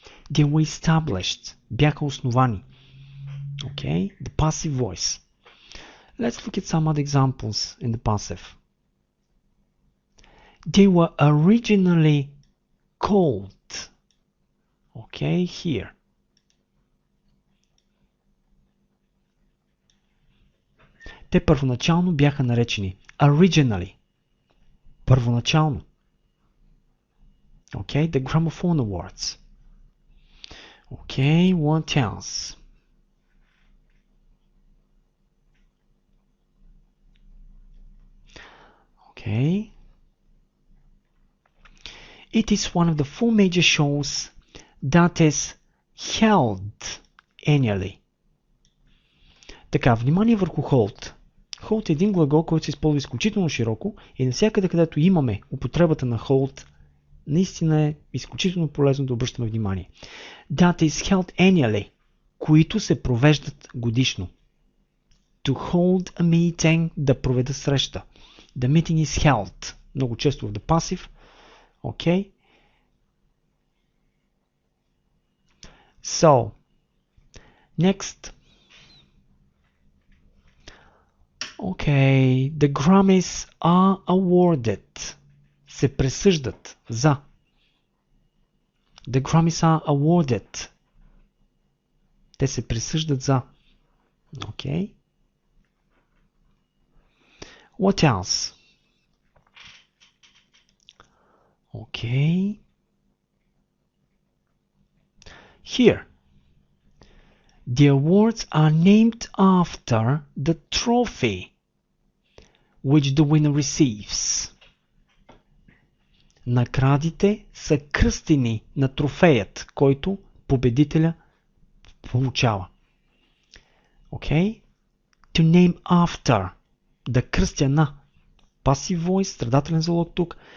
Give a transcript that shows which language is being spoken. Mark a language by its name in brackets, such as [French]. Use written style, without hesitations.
[English] They were established, [Bulgarian] бяха основани. [English] The passive voice. Let's look at some other examples in the passive. They were originally called, here. [Bulgarian] Те първоначално бяха наречени originally. Първоначално. The Gramophone Awards. [English] What else? It is one of the 4 major shows that is held annually. [Bulgarian] Така, внимание върху hold. Hold е един глагол, който се използва изключително широко и навсякъде, където имаме употребата на hold, наистина е изключително полезно да обръщаме внимание. [English] That is held annually, [Bulgarian] които се провеждат годишно. [English] To hold a meeting, [Bulgarian] да проведа среща. [English] The meeting is held. [Bulgarian] Много често в the passive. [English] So, next. The Grammys are awarded. [Bulgarian] Се присъждат за. [English] The Grammys are awarded. [Bulgarian] Те се присъждат за. [English] What else? Here. The awards are named after the trophy which the winner receives. [Bulgarian] Наградите са кръстени на трофеят, който победителя получава. [English] To name after. [Bulgarian] Да кръстя на. Passive voice, страдателен залог тук.